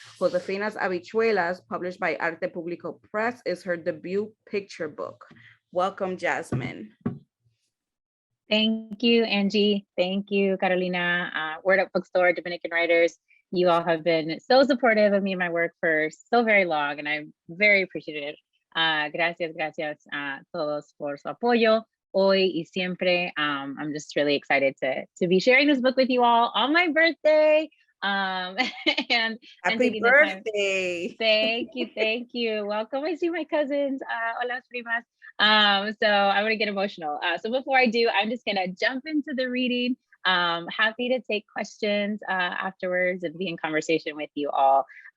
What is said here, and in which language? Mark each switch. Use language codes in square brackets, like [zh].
[en] Josefina's Habichuelas, published by Arte Público Press, is her debut picture book. Welcome, Jasmine. Thank you, Angie. Thank you, Carolina. Word Up Bookstore, Dominican Writers. You all have been so supportive of me and my work for so very long, and I'm very appreciative. [es] Gracias a todos por su apoyo hoy y siempre. [en] I'm just really excited to be sharing this book with you all on my birthday. And happy birthday. Thank you. Welcome. I see my cousins. [es] Hola, primas. [en] So I'm gonna get emotional. So before I do, I'm just gonna jump into the reading. Happy to take questions afterwards and be in conversation with you all.